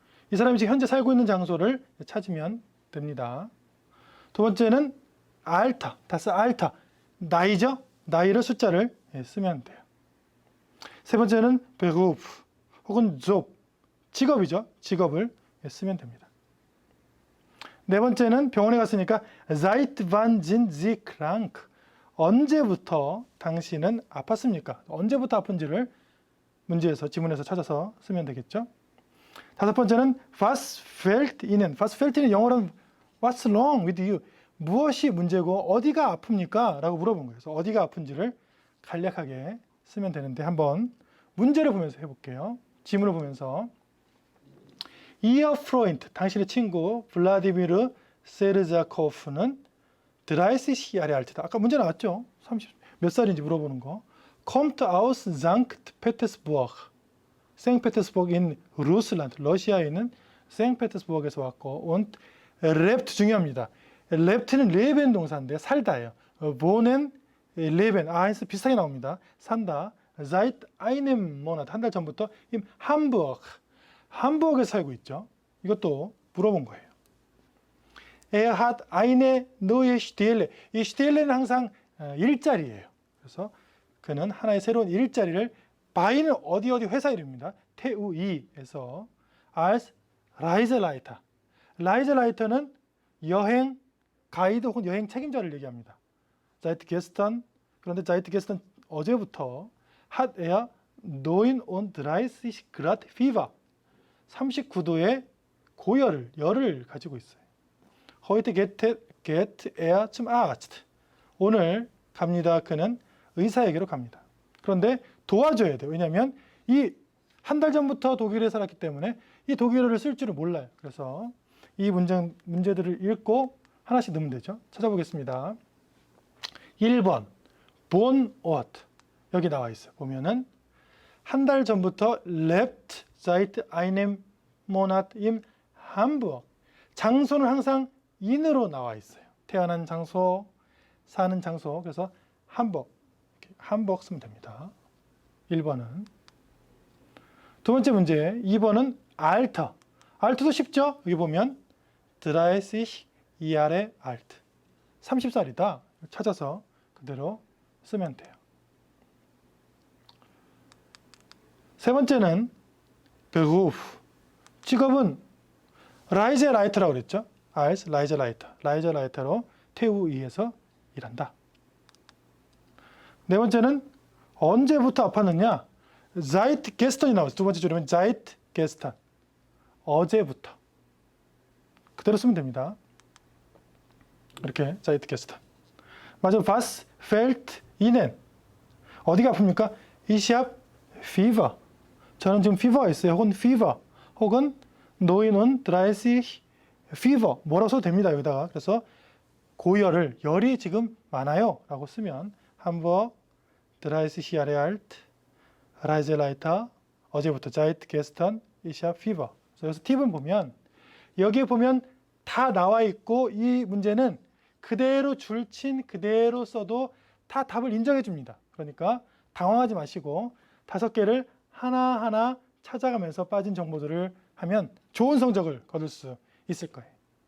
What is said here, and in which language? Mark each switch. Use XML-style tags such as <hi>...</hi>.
<ko>이 사람이 지금 현재 살고 있는 장소를 찾으면 됩니다. 두 번째는 Alter, das Alter, 나이죠. 나이를 숫자를 쓰면 돼요. 세 번째는 Beruf 혹은 Job, 직업이죠. 직업을 쓰면 됩니다. 네 번째는 병원에 갔으니까</ko> <de>Seit wann sind Sie krank?</de> <ko>언제부터 당신은 아팠습니까? 언제부터 아픈지를 문제에서, 지문에서 찾아서 쓰면 되겠죠. 다섯 번째는</ko> <de>Was fehlt Ihnen? Was fehlt Ihnen</de> <ko>영어로는</ko> <en>What's wrong with you?</en> <ko>무엇이 문제고 어디가 아픕니까? 라고 물어본 거예요. 그래서 어디가 아픈지를 간략하게 쓰면 되는데, 한번 문제를 보면서 해볼게요. 지문을 보면서 Ihr Freund, 당신의 친구 블라디미르 세르자코프는</ko> <de>30Jahre alt</de> <ko>다. 아까 문제 나왔죠? 30, 몇 살인지 물어보는 거.</ko> <de>Kommt aus Sankt Petersburg. 생페테스부르크 in Russland.</de> <ko>러시아에 있는 생페테스부르크에서 왔고,</ko> <de>und lebt</de> <ko>중요합니다. lep트는 레벤 동사인데 살다예요. wohnen, leben, eins 비슷하게 나옵니다. 산다.</ko> <de>seit einem Monat,</de> <ko>한 달 전부터</ko> <de>in Hamburg.</de> <ko>함부르크에서 살고 있죠. 이것도 물어본 거예요.</ko> <de>Er hat eine neue Stelle.</de> <ko>이 Stelle는 항상 일자리예요. 그래서 그는 하나의 새로운 일자리를, 바이는 어디 회사 이름입니다.</ko> <de>TUI에서 als Reiseleiter.</de> <ko>Reiseleiter는 여행 가이드 혹은 여행 책임자를 얘기합니다.</ko> <de>Seit gestern,</de> <ko>그런데</ko> <de>seit gestern</de> <ko>어제부터</ko> <de>hat er 39 Grad Fieber,</de> <ko>39도의 고열을, 열을 가지고 있어요.</ko> <de>Heute geht er zum Arzt.</de> <ko>오늘 갑니다. 그는 의사에게로 갑니다. 그런데 도와줘야 돼요. 왜냐하면 이 한 달 전부터 독일에 살았기 때문에 이 독일어를 쓸 줄을 몰라요. 그래서 이 문제들을 읽고 하나씩 넣으면 되죠. 찾아보겠습니다. 1번 Wohnort, 여기 나와 있어요. 보면은 한 달 전부터</ko> <de>lebt seit einem Monat in Hamburg.</de> <ko>장소는 항상 in으로 나와 있어요. 태어난 장소, 사는 장소. 그래서 함버그, 함버그 쓰면 됩니다. 1번은. 두 번째 문제, 2번은 Alter. Alter도 쉽죠? 여기 보면</ko> <de>30Jahre alt.</de> <ko>30살이다. 찾아서 그대로 쓰면 돼요. 세 번째는 Beruf. 직업은 Reiseleiter라고 그랬죠? als Reiseleiter. Reiseleiter로 TUI에서 일한다. 네 번째는 언제부터 아팠느냐?</ko> <de>Seit gestern</de> <ko>이 나왔어요. 두 번째 줄이면 Seit gestern. 어제부터. 그대로 쓰면 됩니다. 이렇게</ko> <de>Seit gestern.</de> <ko>마지막</ko> <de>Was fehlt Ihnen?</de> <ko>어디가 아픕니까?</ko> <de>Ich habe Fever.</de> <ko>저는 지금 fever가 있어요. 혹은 fever. 혹은 39 fever. 뭐라고 써도 됩니다. 여기다가. 그래서 고열을, 열이 지금 많아요. 라고 쓰면</ko> <de>Hamburg 30Jahre alt, Reiseleiter,</de> <ko>어제부터</ko> <de>seit gestern, ich habe fever.</de> <ko>그래서 팁은 보면, 여기에 보면 다 나와 있고, 이 문제는 그대로 줄친 그대로 써도 다 답을 인정해 줍니다. 그러니까 당황하지 마시고 5개를 하나하나 찾아가면서 빠진 정보들을 하면 좋은 성적을 거둘 수 있을 거예요.</ko>